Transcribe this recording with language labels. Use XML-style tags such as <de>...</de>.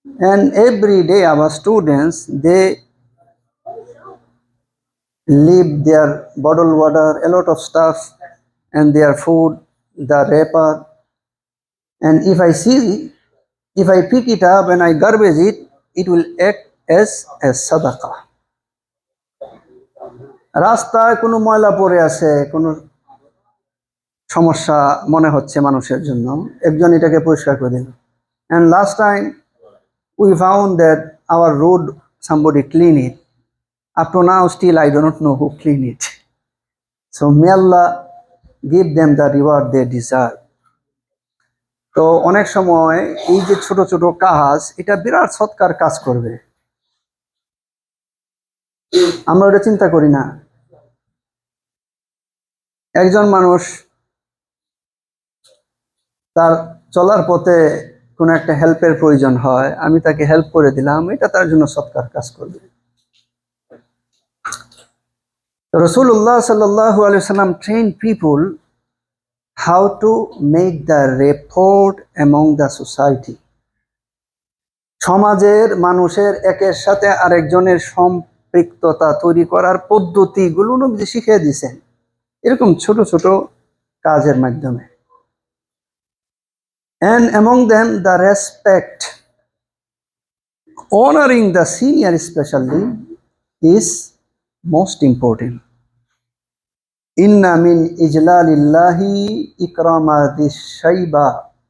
<en>And every day our students, they leave their bottled water, a lot of stuff, and their food, the wrapper. And if I pick it up and I garbage it, it will act as a sadaqah.</en> <bn>রাস্তায় কোনো ময়লা পড়ে আছে, কোনো সমস্যা মনে হচ্ছে মানুষের জন্য, একজন এটাকে পরিষ্কার করে দিল।</bn> <en>And last time we found that our road, somebody clean it. Up to now still I do not know who clean it. So may Allah give them the reward they deserve.</en> <bn>তো অনেক সময় এই যে ছোট ছোট কাজ, এটা বিরাট সৎকার কাজ করবে, আমরা ওটা চিন্তা করি না। একজন মানুষ তার চলার পথে কোনো একটা হেল্পের প্রয়োজন হয়, আমি তাকে হেল্প করে দিলাম, এটা তার জন্য সৎকার কাজ করবে।</bn> <en>রাসূলুল্লাহ সাল্লাল্লাহু আলাইহি ওয়াসাল্লাম trained people how to make the rapport among the society.</en> <bn>সমাজের মানুষের একের সাথে আরেকজনের সম্পৃক্ততা তৈরি করার পদ্ধতিগুলো নবী শিখিয়ে দিয়েছেন এরকম ছোট ছোট কাজের মাধ্যমে।</bn> <en>And among them the respect, honoring the senior especially, is most important.</en> <ar>Inna min ijlalillahi ikrama dhis shayba.</ar>